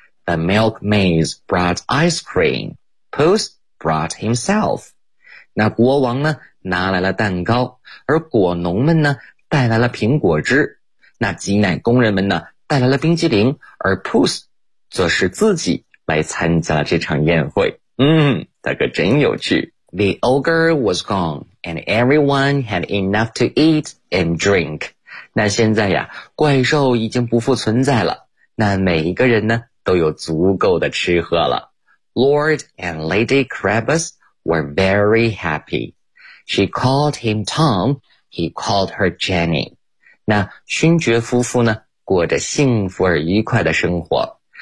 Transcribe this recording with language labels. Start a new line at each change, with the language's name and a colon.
English: The milkmaids brought ice cream. Puss brought himself.
Chinese: 那国王呢拿来了蛋糕，而果农们呢带来了苹果汁。那挤奶工人们呢带来了冰激凌，而 Puss 则是自己来参加这场宴会。嗯，大哥真有趣。
English: The ogre was gone, and everyone had enough to eat and drink.
Chinese: 那现在呀，怪兽已经不复存在了，那每一个人呢，都有足够的吃喝了。
English: Lord and Lady Krabus were very happy. She called him Tom, he called her Jenny.
Chinese: 那勋爵夫妇呢，过着幸福而愉快的生活。